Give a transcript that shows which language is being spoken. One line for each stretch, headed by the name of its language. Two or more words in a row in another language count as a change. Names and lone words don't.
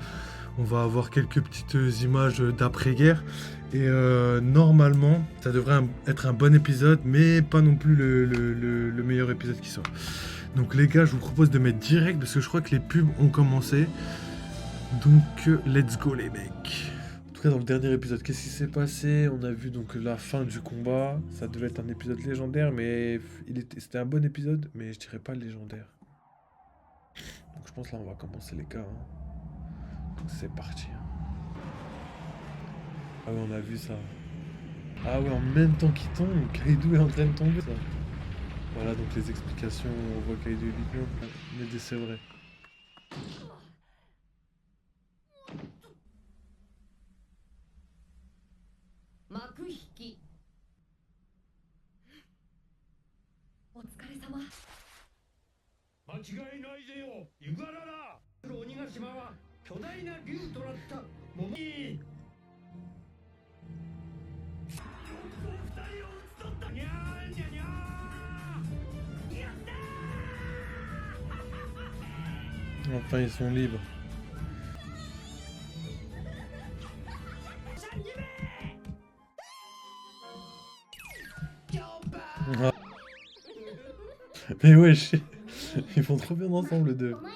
French: On va avoir quelques petites images d'après-guerre. Et normalement, ça devrait être un bon épisode, mais pas non plus le meilleur épisode qui soit. Donc les gars, je vous propose de mettre direct, parce que je crois que les pubs ont commencé. Donc
English: let's go
French: les mecs. En tout cas, dans le dernier épisode, qu'est-ce qui s'est passé? On a vu donc la fin du combat. Ça devait être un épisode légendaire, mais c'était un bon épisode, mais je dirais pas légendaire. Donc je pense là, on va commencer les gars, hein. Donc c'est parti, hein. Ah ouais, on a vu ça. Ah ouais, en même temps qu'il tombe, Kaido est en train de tomber, ça. Voilà, donc les explications, on voit Kaido et Big Mom. Mais c'est vrai.
Japanese: 幕引きお疲れ様間違いないぜよ、イグアラだ。鬼ヶ島は巨大な竜となった桃によく二人を討ち取った。にゃーにゃにゃーやった
French: Enfin, ils sont libres. Ah. Mais wesh, ils font trop bien ensemble les deux.